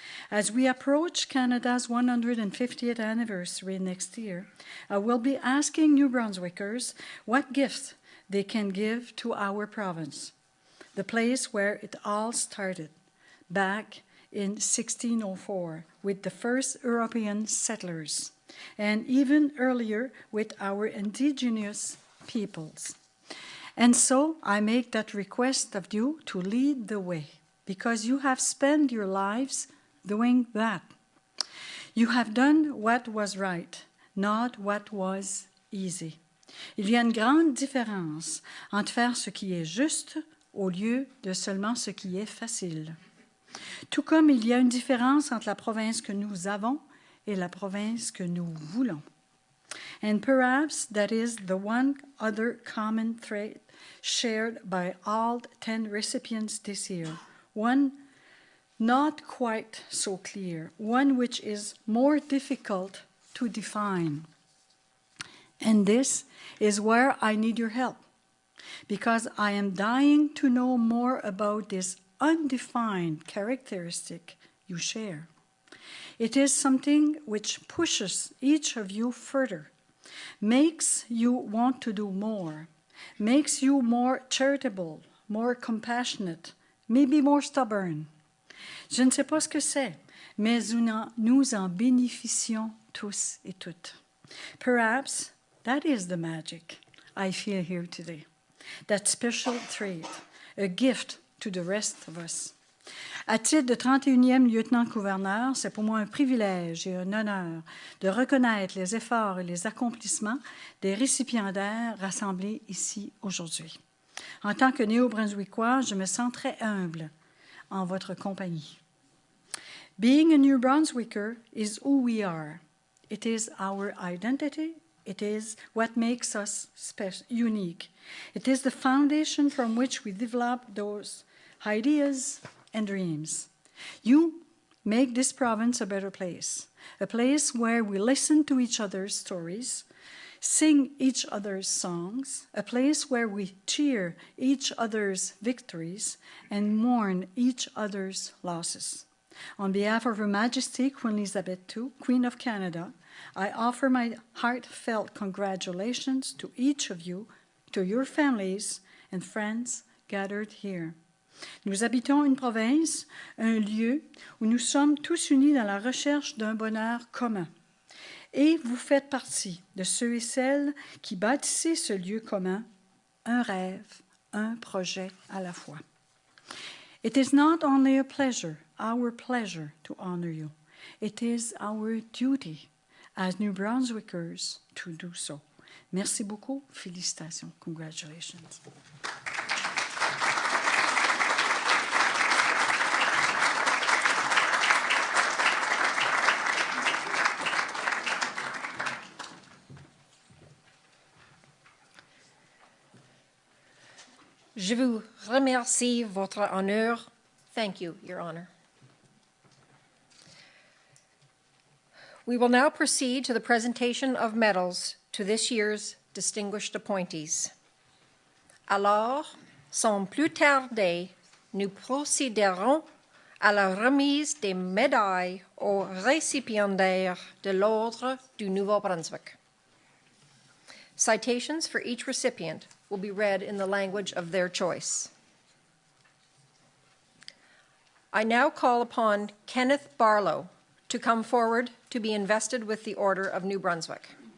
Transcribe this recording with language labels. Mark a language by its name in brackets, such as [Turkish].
[English] As we approach Canada's 150th anniversary next year, I will be asking New Brunswickers what gifts they can give to our province, the place where it all started, back in 1604 with the first European settlers, and even earlier with our indigenous peoples. And so I make that request of you to lead the way, because you have spent your lives doing that. You have done what was right, not what was easy. [French] Il y a une grande différence entre faire ce qui est juste au lieu de seulement ce qui est facile. Tout comme il y a une différence entre la province que nous avons et la province que nous voulons. [English] And perhaps that is the one other common trait shared by all 10 recipients this year, one not quite so clear, one which is more difficult to define. And this is where I need your help, because I am dying to know more about this undefined characteristic you share. It is something which pushes each of you further, makes you want to do more, makes you more charitable, more compassionate, maybe more stubborn. [French] Je ne sais pas ce que c'est, mais nous en bénéficions tous et toutes. [English] Perhaps that is the magic I feel here today, that special trait, a gift to the rest of us. [French] À titre de 31e lieutenant-gouverneur, c'est pour moi un privilège et un honneur de reconnaître les efforts et les accomplissements des récipiendaires rassemblés ici aujourd'hui. En tant que néo-brunswickois, je me sens très humble en votre compagnie. [English] Being a New Brunswicker is who we are. It is our identity. It is what makes us unique. It is the foundation from which we develop those ideas and dreams. You make this province a better place, a place where we listen to each other's stories, sing each other's songs, a place where we cheer each other's victories and mourn each other's losses. On behalf of Her Majesty Queen Elizabeth II, Queen of Canada, I offer my heartfelt congratulations to each of you, to your families and friends gathered here. [French] Nous habitons une province, un lieu où nous sommes tous unis dans la recherche d'un bonheur commun. Et vous faites partie de ceux et celles qui bâtissez ce lieu commun, un rêve, un projet à la fois. [English] It is not only our pleasure to honor you. It is our duty as New Brunswickers to do so. [French] Merci beaucoup. Félicitations. [English] Congratulations. [French] Je vous remercie, Votre Honneur. [English] Thank you, Your Honor. We will now proceed to the presentation of medals to this year's distinguished appointees. [French] Alors, sans plus tarder, nous procéderons à la remise des médailles aux récipiendaires de l'Ordre du Nouveau-Brunswick. [English] Citations for each recipient will be read in the language of their choice. I now call upon Kenneth Barlow to come forward to be invested with the Order of New Brunswick.